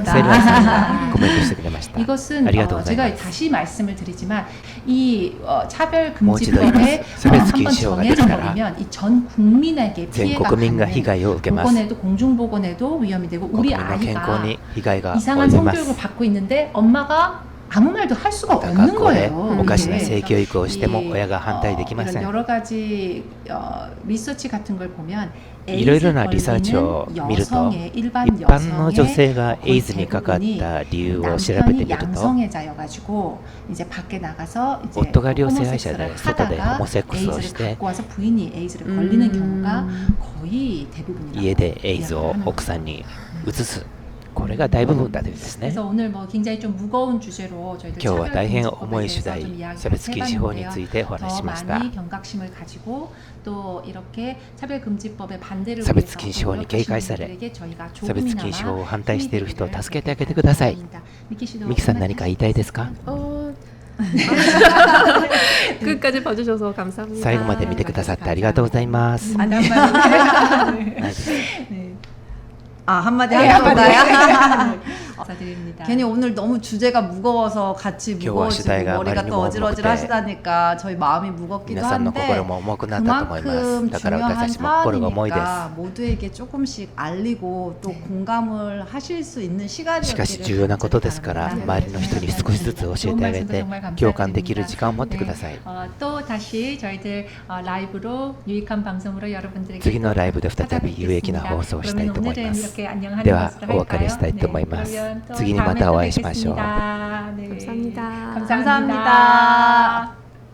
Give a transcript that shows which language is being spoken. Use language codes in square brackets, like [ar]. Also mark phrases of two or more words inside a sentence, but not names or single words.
[ko] 감사합니다. [ja] ラさんがコメントしてくれました。 [ko] 이것은 [ja] ありがとうございま [ko] 제가 [ja] す。 [ko] 다시 말씀을 드리지만 이 모지도 차별금지법에 차별 한번 [ja] 禁止法が [ko] 정해져 [ja] できたら [ko] 버리면 이 전 국민에게 [ja] 全 [ko] 피해가 [ja] 国民が [ko] 가는 [ja] 被害を受けます。 [ko] 보건에도 공중보건에도 위험이 되고 [ja] 国 [ko] 우리 [ja] 民の健康 [ko] 아이가 [ja] に被害が [ko] 이상한 [ja] 及びます [ko] 성교육을 。 받고 있는데 엄마가 아무 말도 할 수가 [ja] また [ko] 없는 [ja] 学校で [ko] 거예요. [ja] おかしな [ko] 이게. [ja] 性教育をしても [ko] 이, [ja] 親が反対できませ [ko] 이런 [ja] ん。 [ko] 여러 가지 리서치 같은 걸 보면 [ja] いろいろなリサーチを見ると [ko] 여성의 [ja] 一 [ko] 일반 [ja] 般の女 [ko] 여성의 [ja] 性がエイズ [ko] 거의 [ja] にかかっ [ko] 대부분이 [ja] た理由を調べてみ [ko] 남편이 [ja] ると [ko] 양성애자여가지고 이제 밖에 나가서 이제 [ja] 夫が両性愛者で [ko] 호모섹스를 [ja] 外で [ko] 하다가 [ja] ホモセックスを [ko] 에이즈를 [ja] して [ko] 갖고 와서 부인이 에이즈를 걸리는 경우가 거의 대부분이라고 [ja] 家でエイズを [ko] 이야기를 하는 [ja] 奥さんに移すこれが大部分だというんですね。 [ko] 그래서 오늘 뭐 굉장히 좀 무거운 주제로 저희들 [ja] 今日は大変重い [ko] 차별금지법에 [ja] 主 [ko] 대해서 [ja] 題 [ko] 좀 이야기를 [ja] 差別禁止法につい [ko] 해봤는데요. [ja] てお話ししまし [ko] 더 [ja] た。 [ko] 많이 경각심을 가지고 또 이렇게 차별금지법의 반대를 [ja] 差別禁止法に警戒され [ko] 노력하시는 분들에게 저희가 [ja] 差別禁止法を [ko] 조금이나마 [ja] 反対している人を [ko] 힘이 [ja] 助けてあげてください。 [ko] 되기를 미키 씨도 [ja] ミキさん何か言いたいですか？ [ko] 끝까지 봐주셔서 감사합니다. [ja] 最後まで見てくださってありがとうございます。 [ko] 아니, [ja] ないです [ko] 아, 한마디 하는 건가요? 감사드립니다. 괜히 오늘 너무 주제가 무거워서 같이 무거워지고 주제가 머리가 많이 또 어질어질 무겁게 하시다니까 저희 마음이 무겁기도 [ja] 皆さんの [ko] 한데 [ja] 心も重くなったと思います。 [ko] 그만큼 [ja] だから私た [ko] 중요한 [ja] ちも心が重いです。 [ko] 사안이니까 모두에게 조금씩 알리고 또 공감을 하실 수 있는 [ja] しかし [ko] 시간이었기를 [ja] 重要なことですから [ko] 바랍니다. [ja] 周りの人に少しずつ教えてあげて共感できる時間を持ってください。 [ko] 또 다시 저희들 라이브로 유익한 방송으로 여러분들에게 [ja] 次のライブで再び有益な放送をしたいと思います。ではお別れしたいと思います。次にまたお会いしましょう。 [ko] 네. 감사합니다. 감사합니다.